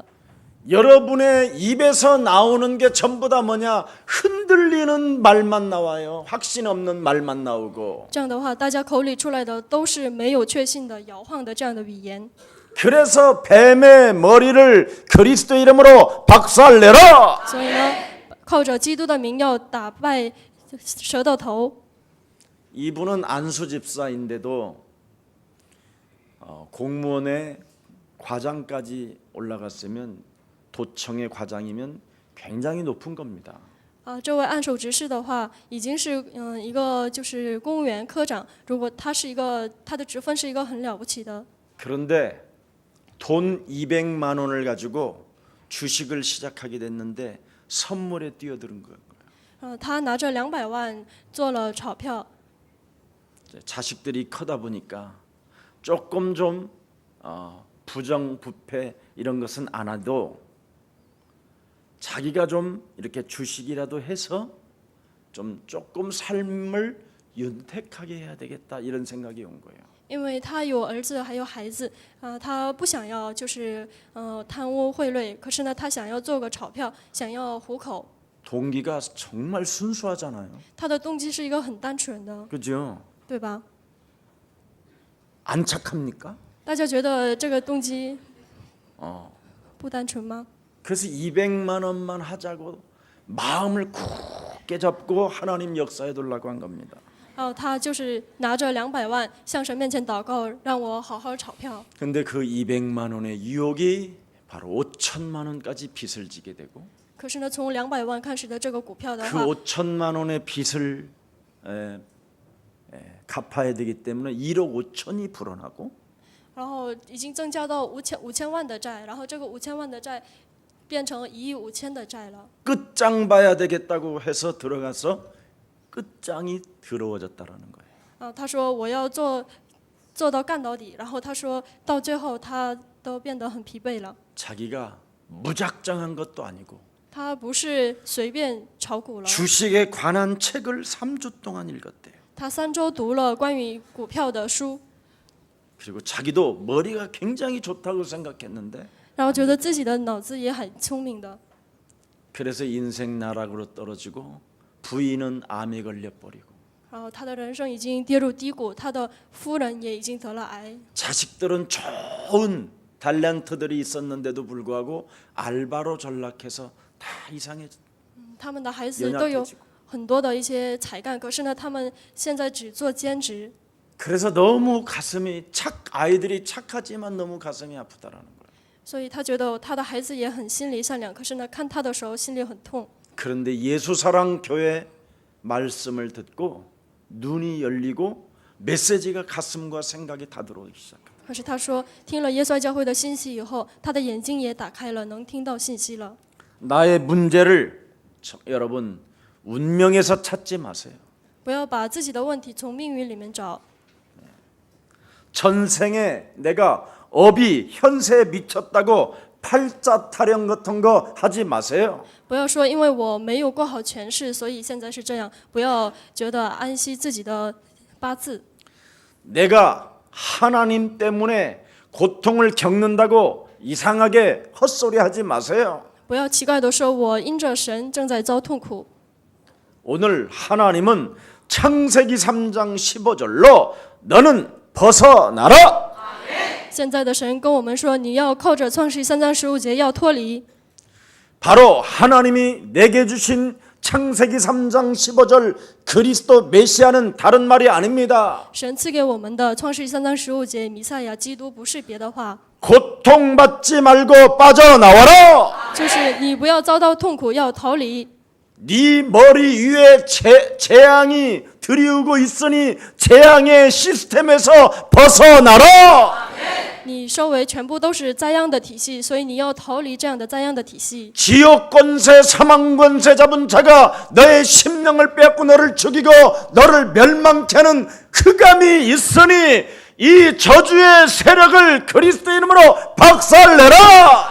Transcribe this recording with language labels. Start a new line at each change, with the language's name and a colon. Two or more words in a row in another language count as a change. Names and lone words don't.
Korean: 여러분의 입에서 나오는 게 전부 다 뭐냐? 흔들리는 말만 나와요. 확신 없는 말만 나오고.
Chinese: 这样的话，大家口里出来的都是没有确信的、摇晃的这样的语言。
Korean: 그래서 뱀의 머리를 그리스도 이름으로 박살내라.
Chinese: 所以呢，靠着基督的名要打败蛇的头。
Korean: 이분은 안수 집사인데도 공무원의 과장까지 올라갔으면 도청의 과장이면 굉장히 높은 겁니다.
Chinese: 这位按手执事的话，已经是一个就是公务员科长。如果他是一个他的职分是一个很了不起的。
Korean: 그런데 돈 200만 원을 가지고 주식을 시작하게 됐는데 선물에 뛰어드는 거예요.
Chinese: 他拿着200万做了炒票。
Korean: 자식들이 크다 보니까 조금 좀 부정부패 이런 것은 안 해도 자기가 좀 이렇게 주식이라도 해서 좀 조금 삶을 윤택하게 해야 되겠다 이런 생각이 온 거예요.
Chinese: 因为他有儿子还有孩子，他不想要就是贪污贿赂，可是呢，他想要做个炒票，想要糊口。
Korean: 동기가 정말 순수하잖아요.
Chinese: 他的动机是一个很单纯的，
Korean: 그죠?
Chinese: 对吧？
Korean: 안 착합니까?
Chinese: 大家觉得这个动机不单纯吗？
Korean: 그래서 200만 원만 하자고 마음을 굳게 잡고 하나님 역사에 두려고 한 겁니다.
Chinese: 他就是拿着200万向神面前祷告，让我好好炒票。
Korean: 근데 그 200만 원의 유혹이 바로 5천만 원까지 빚을 지게 되고
Chinese: 可是呢，从200万开始的这个股票的 그 话，
Korean: 5천만 원의 빚을 갚아야 되기 때문에 1억 5천이 불어나고
Chinese: 然后已经增加到5000万的债，然后这个5000万的债变成1亿5000的债了。
Korean: 끝장 봐야 되겠다고 해서 들어가서 끝장이 더러워졌다라는 거예요.
Chinese: 他说我要做到干到底，然后他说到最后他都变得很疲惫了。
Korean: 자기가 무작정한 것도 아니고
Chinese: 他不是随便炒股了，
Korean: 주식에 관한 책을 3주 동안 읽었대요.
Chinese: 他3周读了关于股票的书，
Korean: 그리고 자기도 머리가 굉장히 좋다고 생각했는데
Chinese: 然后觉得自己的脑子也很聪明的，
Korean: 그래서 인생 나락으로 떨어지고 부인은 암에 걸려 버리고
Chinese: 然后他的人生已经跌入低谷，他的夫人也已经得了癌，
Korean: 자식들은 좋은 탤런트들이 있었는데도 불구하고 알바로 전락해서 다 이상해져
Chinese: 他们的孩子都有
Korean: 연약해지고
Chinese: 很多的一些才干，可是呢，他们现在只做兼职，
Korean: 그래서 너무 가슴이 아이들이 착하지만 너무 가슴이 아프다라는 거예요.
Chinese: 所以他觉得他的孩子也很心里善良，可是呢，看他的时候心里很痛。
Korean: 그런데 예수사랑 교회 말씀을 듣고 눈이 열리고 메시지가 가슴과 생각이 다 들어오기 시작합니다.
Chinese: 可是他说，听了耶稣爱教会的信息以后，他的眼睛也打开了，能听到信息了。
Korean: 나의 문제를 여러분 운명에서 찾지 마세요.
Chinese: 不要把自己的问题从命运里面找。
Korean: 전생에 내가 업이 현세에 미쳤다고 팔자 타령 같은 거 하지 마세요.
Chinese: 不要说因为我没有过好前世，所以现在是这样。不要觉得安息自己的八字。
Korean: 내가 하나님 때문에 고통을 겪는다고 이상하게 헛소리 하지 마세요.
Chinese: 不要奇怪的说，我因着神正在遭痛苦。
Korean: 오늘 하나님은 창세기 3장 15절로 너는 벗어나라.
Chinese: 现在的神跟我们说，你要靠着创世3章15节要脱离。
Korean: 바로 하나님이 내게 주신 창세기 3장 15절 그리스도 메시아는 다른 말이 아닙니다.
Chinese: 神赐给我们的创世3章15节，弥赛亚基督不是别的话，
Korean: 고통받지 말고 빠져나와라.
Chinese: 就是你不要遭到痛苦，要逃离。
Korean: 네 머리 위에 재앙이 들이우고 있으니 재앙의 시스템에서 벗어나라.
Chinese: 你周围全部都是灾殃的体系，所以你要逃离这样的灾殃的体系。
Korean: 지옥 권세 사망 권세 잡은 자가 너의 심령을 빼앗고 너를 죽이고 너를 멸망케 하는 흑암이 있으니 이 저주의 세력을 그리스도 이름으로 박살내라.